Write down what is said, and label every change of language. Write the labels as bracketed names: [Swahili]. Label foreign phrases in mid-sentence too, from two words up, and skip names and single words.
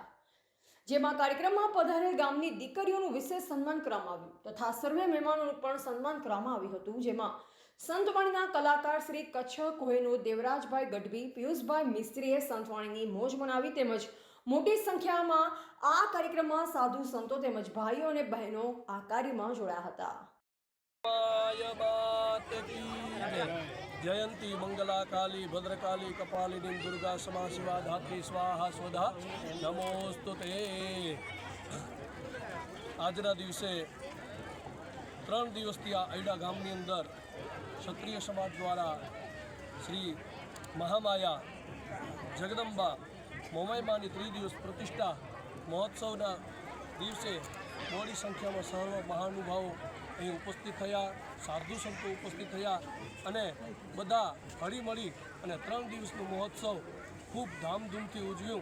[Gujarati] જેમાં કાર્યક્રમમાં પધારેલ ગામની દીકરીઓનું વિશેષ સન્માન કરવામાં આવ્યું તથા સર્વે મહેમાનોનું પણ સન્માન કરવામાં આવ્યું હતું, જેમાં સંતવાણીના કલાકાર શ્રી કચ્છ કોહેનો દેવરાજભાઈ ગઢવી, પિયુષભાઈ મિસ્ત્રીએ સંતવાણીની મોજ મનાવી તેમજ મોટી સંખ્યામાં આ કાર્યક્રમમાં સાધુ સંતો તેમજ ભાઈઓ અને બહેનો આ કાર્યમાં જોડાયા હતા। [Sanskrit] जयंती मंगला काली भद्रकाली कपालिनी दुर्गा समा शिवा धात्री स्वाहा स्वधा नमोस्तुते। [Gujarati] આજના દિવસે 3 દિવસથી આ અયડા ગામની અંદર ક્ષત્રિય સમાજ દ્વારા શ્રી મહામાયા જગદંબા મોમાઈ માની 3 દિવસ પ્રતિષ્ઠા મહોત્સવના દિવસે મોટી સંખ્યામાં સર્વ મહાનુભાવો અહીં ઉપસ્થિત થયા, સાધુ સંતો ઉપસ્થિત થયા અને બધા હળીમળી અને 3 દિવસનું મહોત્સવ ખૂબ ધામધૂમથી ઉજવ્યું।